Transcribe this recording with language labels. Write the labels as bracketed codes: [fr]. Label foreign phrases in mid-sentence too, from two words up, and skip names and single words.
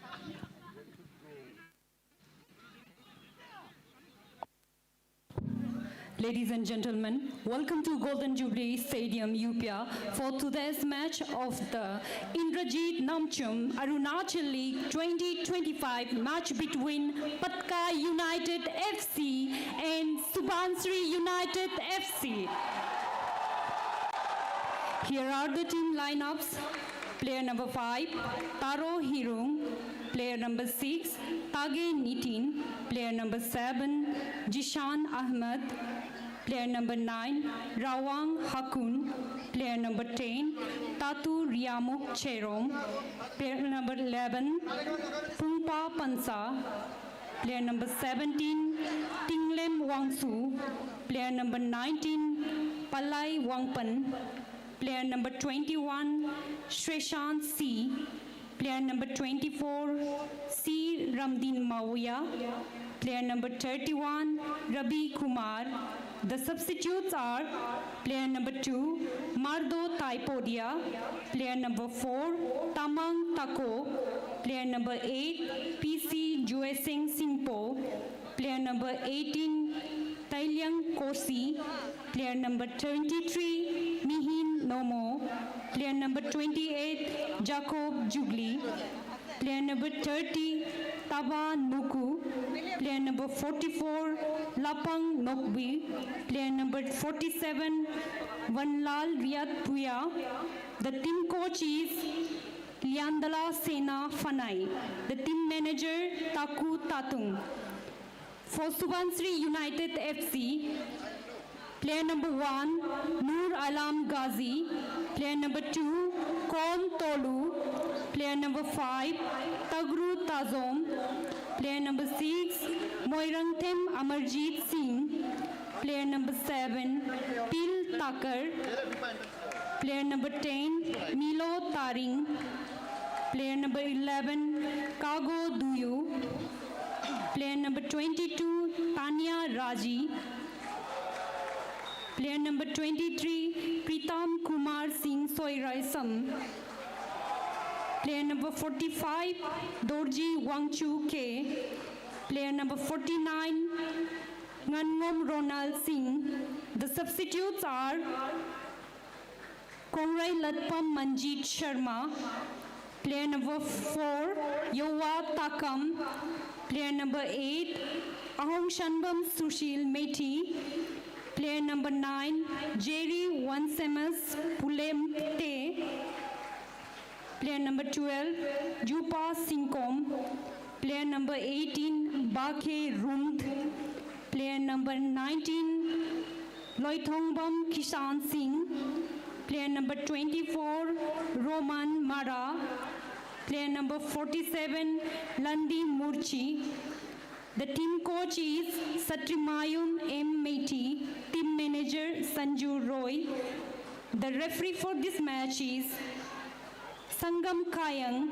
[en] Ladies and gentlemen, welcome to Golden Jubilee Stadium, UPA, for today's match of the Indrajit Namchoom Arunachal League 2025 match between Patka United FC and Subansiri United FC. Here are the team lineups. Player number 5, Taro Hirung. Player number 6, Tage Nitin. Player number 7, Jishan Ahmed. Player number 9, Rawang Hakun. Player number 10, Tatu Riamuk Cherom. Player number 11, Pungpa Pansa. Player number 17, Tinglem Wangsu. Player number 19, Palai Wangpan. Player number 21, Shreshant C. Player number 24, C. Ramdin Mawia. Player number 31, Rabi Kumar. The substitutes are player number 2, Mardo Taipodia. Player number 4, Tamang Tako. Player number 8, PC Jueseng Singpo. Player number 18, Tailyang Korsi. Player number 23, Mihin Nomo. Player number 28, Jacob Jugli. Player number 30, Taba Nuku. Player number 44, Lapang Nokbi. Player number 47, Vanlal Riyat Puya. The team coach is Liandala Sena Fanai. The team manager, Taku Tatung. For Subansiri United FC, player number 1, Noor Alam Ghazi. Player number 2, Kon Tolu. Player number 5, Tagru Tazom. Player number 6, Moirangthem Amarjit Singh. Player number 7, Pil Takar. Player number 10, Milo Taring. Player number 11, Kago Duyu. Player number 22, Tanya Raji. Player number 23, Pritam Kumar Singh Soiraisam. Player number 45, Dorji Wangchu K. Player number 49, Ngangom Ronald Singh. The substitutes are Kongrai Latpam Manjeet Sharma. Player number 4, Yowa Takam. Player number 8, Ahong Shanbam Sushil Methi. Player number 9, Jerry Wansemas Pulemte. Player number 12, Jupa Singkom. Player number 18, Bakhe Rumd. Player number 19, Loithongbam Kishan Singh. Player number 24, Roman Mara. Player number 47, Landi Murchi. The team coach is Satrimayum M. Methi. Team manager Sanju Roy. The referee for this match is Sangam Kayang.